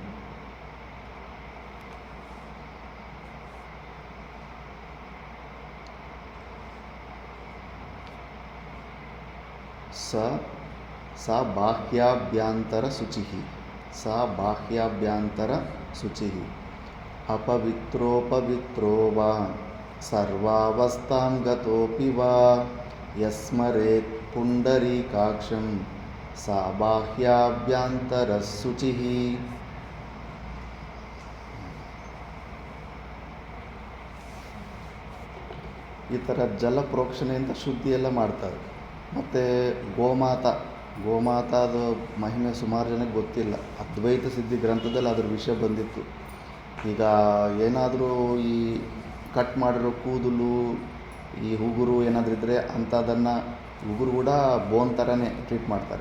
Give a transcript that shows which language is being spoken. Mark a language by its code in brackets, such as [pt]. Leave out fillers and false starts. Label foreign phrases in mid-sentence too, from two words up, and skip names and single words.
[sa] सा बाह्याभ्यंतर शुचिः अपवित्रोपवित्रो वा सर्वावस्थां गतोऽपि वा यस्मरेत् पुंडरीकाक्षं सा बाह्याभ्यंतर शुचिः. [kn] ಈ ಥರ ಜಲ ಪ್ರೋಕ್ಷಣೆಯಿಂದ ಶುದ್ಧಿ ಎಲ್ಲ ಮಾಡ್ತಾರೆ. ಮತ್ತು ಗೋಮಾತಾದ ಮಹಿಮೆ ಸುಮಾರು ಜನಕ್ಕೆ ಗೊತ್ತಿಲ್ಲ. ಅದ್ವೈತ ಸಿದ್ಧಿ ಗ್ರಂಥದಲ್ಲಿ ಅದ್ರ ವಿಷಯ ಬಂದಿತ್ತು. ಈಗ ಏನಾದರೂ ಈ ಕಟ್ ಮಾಡಿರೋ ಕೂದಲು, ಈ ಉಗುರು ಏನಾದರೂ ಇದ್ದರೆ ಅಂಥದನ್ನು, ಉಗುರು ಕೂಡ ಬೋನ್ ಥರನೇ ಟ್ರೀಟ್ ಮಾಡ್ತಾರೆ.